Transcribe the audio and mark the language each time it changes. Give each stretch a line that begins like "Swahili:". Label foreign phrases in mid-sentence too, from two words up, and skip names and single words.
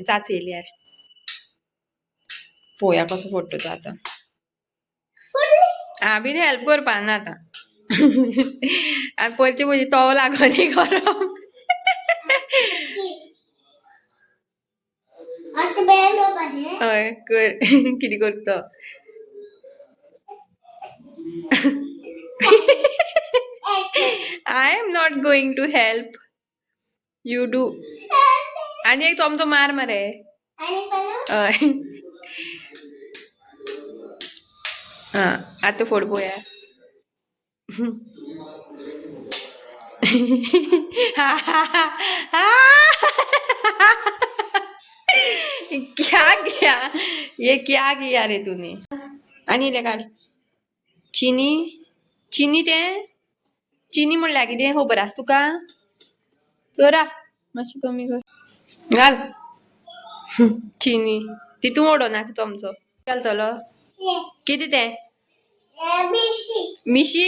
Konkani: चाच येयली यार. पोया कसो फोडतो तो आता. हा बीन हेल्प करपा ना आता. आनी परचे पयली तवो लागोनी गरम. हय कर. किती करतो?
English: I am not going to help. You do.
Konkani: आणि एक चमचो मार मरे. हय. हा आता फोड पोया.
Hindi: क्या किया? ये क्या किया रे तूने?
Konkani: आणि ले काढ. चिनी. चिनी ते चिनी म्हणल्यार कितें खबर आसा तुका? चोरा मातशी कमी कर. घाल चिनी. तितू ओडो नाका चमचो. घालतलो कितें तें? मिशी.